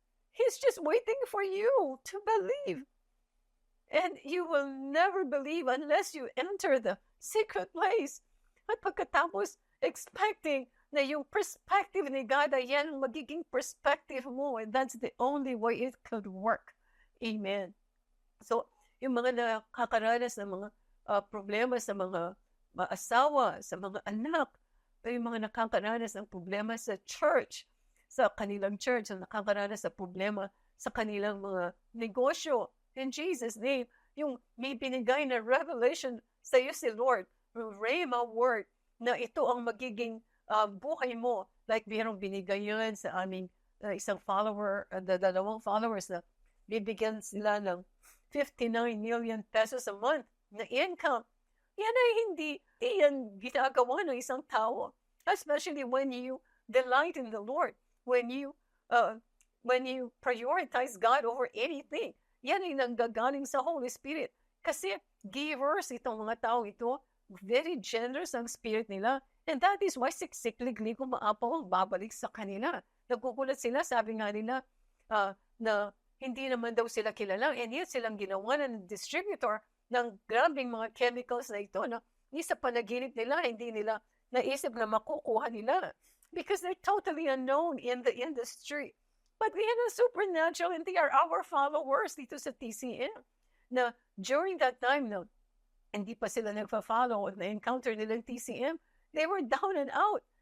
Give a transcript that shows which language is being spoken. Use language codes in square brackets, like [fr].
[en] He's just waiting for you to believe. And you will never believe unless you enter the secret place. [tl] At pagkatapos, expecting na yung perspective ni God ay yan ang magiging perspective mo. [en] And that's the only way it could work. Amen. [tl] So, yung mga nakakaranas ng mga problema sa mga asawa, sa mga anak, yung mga nakakaranas ng problema sa church, sa kanilang church, nakakaranas ng problema sa kanilang mga negosyo. In Jesus' name, yung may binigay na revelation sa iyo si Lord, Rhema word, na ito ang magiging buhay mo. Like mayroong binigay yun sa aming isang follower, dalawang followers na bibigyan sila ng 59 million pesos a month na income. Yan ay hindi yan ginagawa ng isang tao. [en] Especially when you delight in the Lord. When you prioritize God over anything. [tl] Yan ay nanggagaling sa Holy Spirit. Kasi givers itong mga tao ito, very generous ang spirit nila. [en] And that is why [tl] siksikligli kumaapaw ang babalik sa kanila. Nagugulat sila, sabi nga nila, na hindi naman daw sila kilala. And yet silang ginawa ng distributor ng grabing mga chemicals na ito na sa panaginip nila, hindi nila naisip na makukuha nila. [en] Because they're totally unknown in the industry. But we have a supernatural and they are our followers dito sa TCM. [tl] Na during that time, no, hindi pa sila nagpa-follow, na-encounter nilang TCM, [en] they were down and out.